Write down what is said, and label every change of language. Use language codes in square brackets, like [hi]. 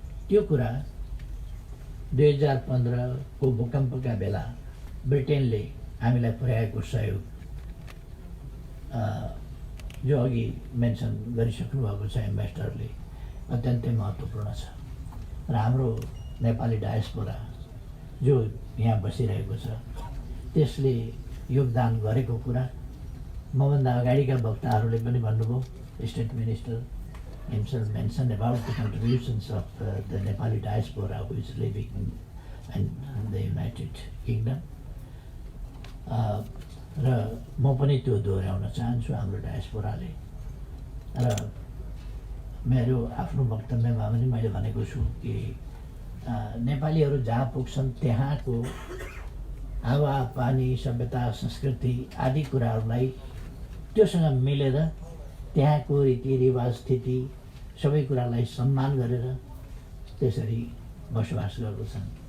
[ne] त्यो कुरा 2015 को भूकम्पका बेला ब्रिटेनले हामीलाई पुर्याएको सहयोग जो अघि मेन्सन गरिसक्नु भएको छ एम्बेसडरले, अत्यन्तै महत्त्वपूर्ण छ। र हाम्रो नेपाली डायस्पोरा जो यहाँ बसिरहेको छ त्यसले योगदान गरेको कुरा मभन्दा अगाडिका वक्ताहरूले पनि भन्नुभयो। [en] State minister himself mentioned about the contributions of the Nepali diaspora who is living in the United Kingdom. [ne] र म पनि त्यो दोहोऱ्याउन चाहन्छु हाम्रो डायस्पोराले। र मेरो आफ्नो वक्तव्यमा पनि मैले भनेको छु कि नेपालीहरू जहाँ पुग्छन् त्यहाँको हावा पानी, सभ्यता, संस्कृति आदि कुराहरूलाई त्योसँग मिलेर त्यहाँको रीतिरिवाज, स्थिति सबै कुरालाई सम्मान गरेर त्यसरी बसोबास गर्दछन्।